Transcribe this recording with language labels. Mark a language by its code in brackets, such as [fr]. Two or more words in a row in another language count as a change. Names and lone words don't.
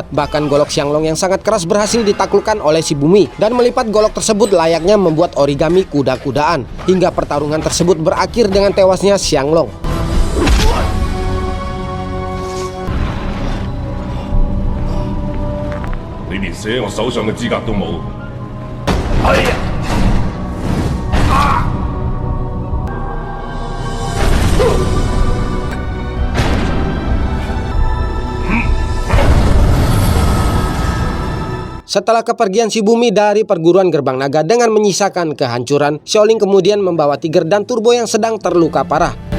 [id] Bahkan golok Xianglong yang sangat keras berhasil ditaklukkan oleh si Bumi, dan melipat golok tersebut layaknya membuat origami kuda-kudaan. Hingga pertarungan tersebut berakhir dengan tewasnya Xianglong. [yue] Ni 連寫我手上嘅資格都冇。 [id] Setelah kepergian si Bumi dari perguruan Gerbang Naga dengan menyisakan kehancuran, Xiaoling kemudian membawa Tiger dan Turbo yang sedang terluka parah.